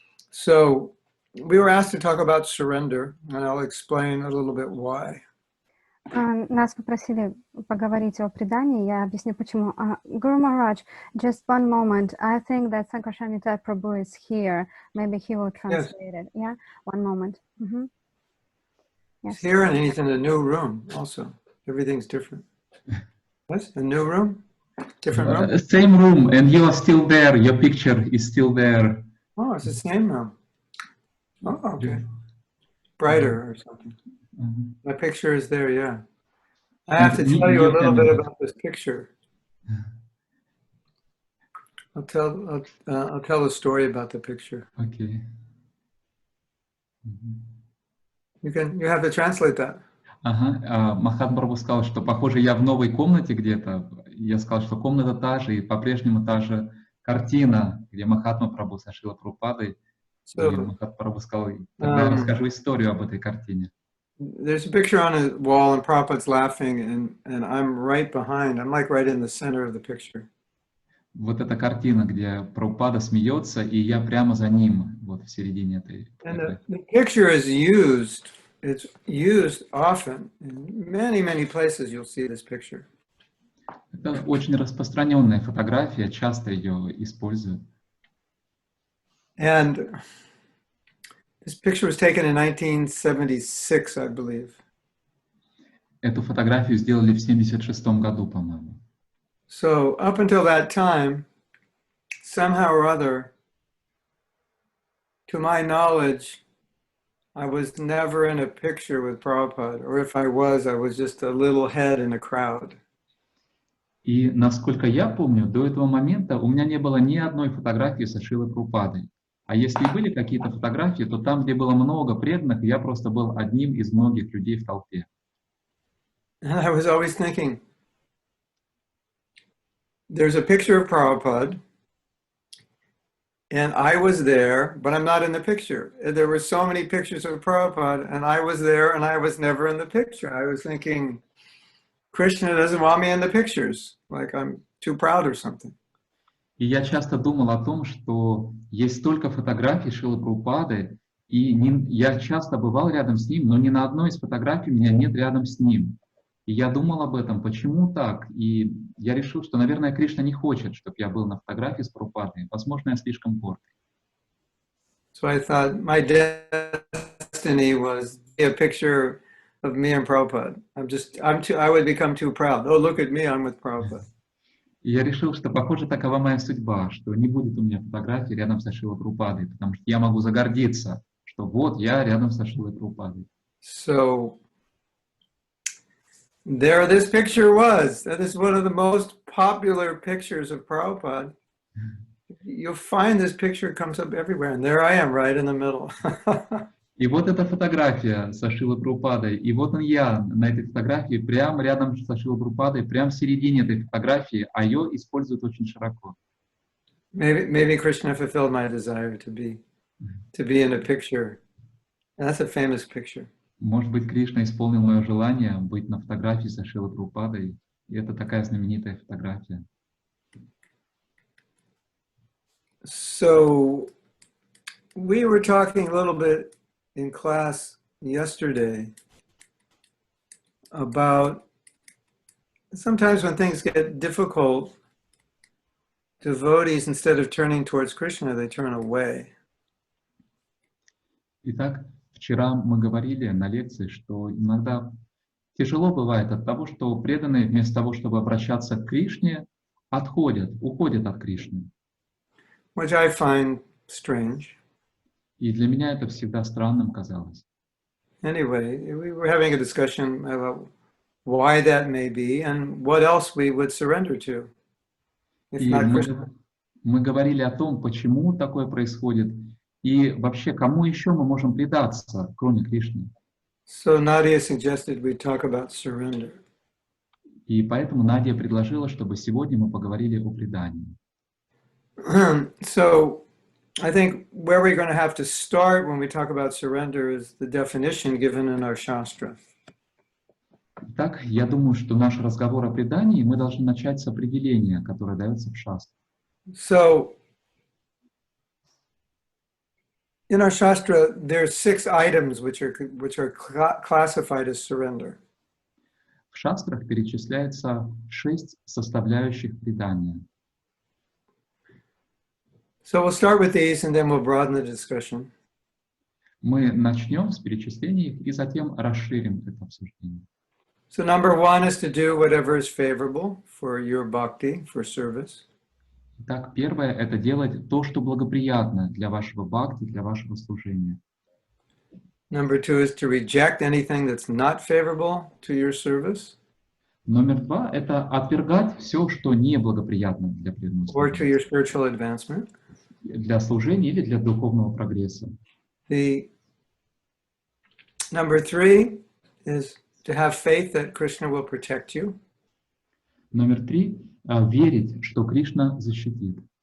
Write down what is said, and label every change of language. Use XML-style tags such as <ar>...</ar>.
<en>So we were asked to talk about surrender, and I'll explain a little bit why.</en> <ru>Нас попросили поговорить о предании, я объясню почему.</ru> <en>Guru Maharaj, just one moment. I think that Sankarshamita Prabhu is here. Maybe he will translate it. Yeah, one moment. Yes. He's here and he's in a new room also. Everything's different. What? A new room? Different room? Same room, and you are still there. Your picture is still there. Oh, it's the same room. Oh, okay. Brighter or something. My picture is there, yeah. I have to tell you a little bit about this picture. I'll tell a story about the picture. Okay. You have to translate that.</en> <ru>Махатма Прабху сказал, что, похоже, я в новой комнате где-то. Я сказал, что комната та же, и по-прежнему та же картина, где Махатма Прабху со Шрилой Прабхупадой. И Махатма Прабху сказал, тогда я расскажу историю об этой картине.</ru> <en>There's a picture on a wall and Prabhupada's laughing and I'm right behind. I'm like right in the center of the picture.</en> <ru>Вот эта картина, где Прабхупада смеется, и я прямо за ним, вот в середине этой.</ru> <en>And the picture is used. It's used often in many places. You'll see this picture.</en> <ru>Это очень распространенная фотография, часто ее используют.</ru> <en>And this picture was taken in 1976, I believe.</en> <ru>Эту фотографию сделали в 76-м году, по-моему.</ru> <en>So up until that time, somehow or other, to my knowledge, I was never in a picture with Prabhupada, or if I was just a little head in a crowd.</en> <ru>И насколько я помню, до этого момента у меня не было ни одной фотографии со Шрилой Прабхупадой. А если и были какие-то фотографии, то там, где было много преданных, я просто был одним из многих людей в толпе.</ru> <en>And I was always thinking, there's a picture of Prabhupada, and I was there, but I'm not in the picture. There were so many pictures of Prabhupada, and I was there, and I was never in the picture. I was thinking, Krishna doesn't want me in the pictures, like I'm too proud or something.</en> <ru>И я часто думал о том, что есть столько фотографий Шрилы Прабхупады, и я часто бывал рядом с ним, но ни на одной из фотографий меня нет рядом с ним. И я думал об этом, почему так? И я решил, что, наверное, Кришна не хочет, чтобы я был на фотографии с Прабхупадой. Возможно, я слишком горд.</ru> <en>So I thought my destiny was a picture of me and Prabhupada. I would become too proud. Oh, look at me, I'm with Prabhupada.</en> <ru>И я решил, что, похоже, такова моя судьба, что не будет у меня фотографии рядом со Шрилой Прабхупадой, потому что я могу загордиться, что вот я рядом со Шрилой Прабхупадой.</ru> <en>So there this picture was. That is one of the most popular pictures of Prabhupada. You'll find this picture comes up everywhere, and there I am right in the middle.</en> <ru>И вот эта фотография со Шрилой Прабхупадой, и вот он я на этой фотографии, прямо рядом со Шрилой Прабхупадой, прямо в середине этой фотографии, а ее используют очень широко.</ru> <en>Maybe Krishna fulfilled my desire to be in a picture. That's a famous picture.</en> <ru>Может быть, Кришна исполнил мое желание быть на фотографии со Шрилой Прабхупадой, и это такая знаменитая фотография.</ru> <en>So we were talking a little bit in class yesterday about sometimes when things get difficult, devotees, instead of turning towards Krishna, they turn away.</en> <ru>Итак, вчера мы говорили на лекции, что иногда тяжело бывает от того, что преданные вместо того, чтобы обращаться к Кришне, уходят от Кришны.</ru> <en>Which I find strange.</en> <ru>И для меня это всегда странным казалось.</ru> <en>Anyway, we were having a discussion about why that may be and what else we would surrender to.</en> <ru>И мы говорили о том, почему такое происходит, и вообще, кому еще мы можем предаться, кроме Кришны.</ru> <en>So Nadia suggested we talk about surrender.</en> <ru>И поэтому Надя предложила, чтобы сегодня мы поговорили о предании.</ru> <en>So I think where we're going to have to start when we talk about surrender is the definition given in our Shastra.</en> <ru>Так, я думаю, что наш разговор о предании мы должны начать с определения, которое дается в шастре.</ru> <en>So, in our Shastra, there's 6 items which are classified as surrender.</en> <ru>В шастрах перечисляется 6 составляющих предания.</ru> <en>So we'll start with these and then we'll broaden the discussion.</en> <ru>Мы начнем с перечисления их и затем расширим это обсуждение.</ru> <en>So number 1 is to do whatever is favorable for your bhakti, for service.</en> <ru>Итак, первое — это делать то, что благоприятно для вашего бхакти, для вашего служения.</ru> <en>Number 2 is to reject anything that's not favorable to your service</en> <ru>Номер 2 — это отвергать все, что неблагоприятно для преданного</ru> <en>or to your</en> <ru>служения,</ru> <en>spiritual advancement.</en> <ru>для служения или для духовного прогресса.</ru> <en>The number 3 is to have faith that Krishna will protect you.</en> <ru>Номер 3 — верить, что Кришна защитит.</ru>